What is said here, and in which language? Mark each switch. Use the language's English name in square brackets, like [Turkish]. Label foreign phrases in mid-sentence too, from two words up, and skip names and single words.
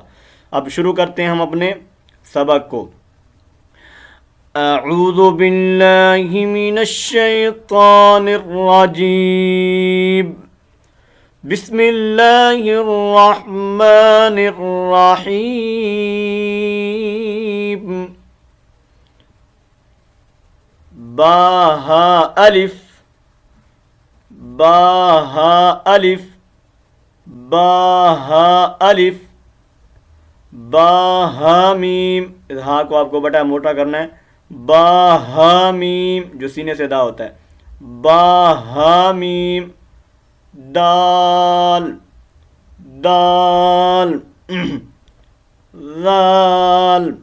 [Urdu] اب شروع کرتے ہیں ہم اپنے سبق کو۔ [Arabic] اعوذ باللہ من الشیطان الرجیم، بسم اللہ الرحمن الرحیم۔ [Urdu] با ہا الف، با ہا الف، با ہا الف، با ہا میم۔ اس ہا کو آپ کو بٹا موٹا کرنا ہے، با ہا میم جو سینے سے ادا ہوتا ہے، با ہا میم، دال دال، ذال